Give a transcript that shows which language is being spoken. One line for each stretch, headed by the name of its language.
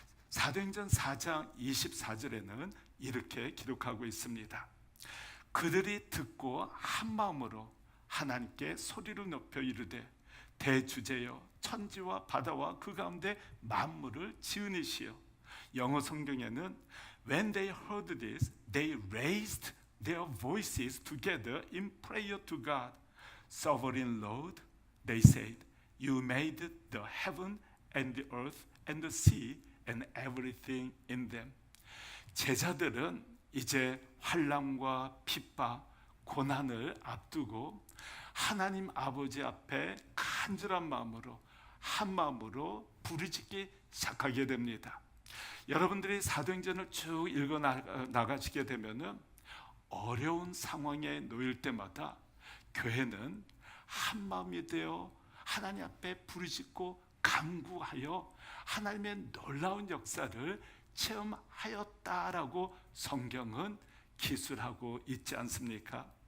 Korean: 사도행전 4장 24절에는 이렇게 기록하고 있습니다. 그들이 듣고 한 마음으로 하나님께 소리를 높여 이르되 대주제여 천지와 바다와 그 가운데 만물을 지은 이시여. 영어 성경에는
English: When they heard this, they raised their voices together in prayer to God. Sovereign Lord, they said, You made the heaven and the earth and the sea and everything in them.
Korean: 제자들은 이제 환난과 핍박, 고난을 앞두고 하나님 아버지 앞에 간절한 마음으로 한 마음으로 부르짖기 시작하게 됩니다. 여러분들이 사도행전을 쭉 읽어 나가시게 되면은 어려운 상황에 놓일 때마다 교회는 한 마음이 되어 하나님 앞에 부르짖고 간구하여 하나님의 놀라운 역사를 체험하였다라고 성경은 기술하고 있지 않습니까?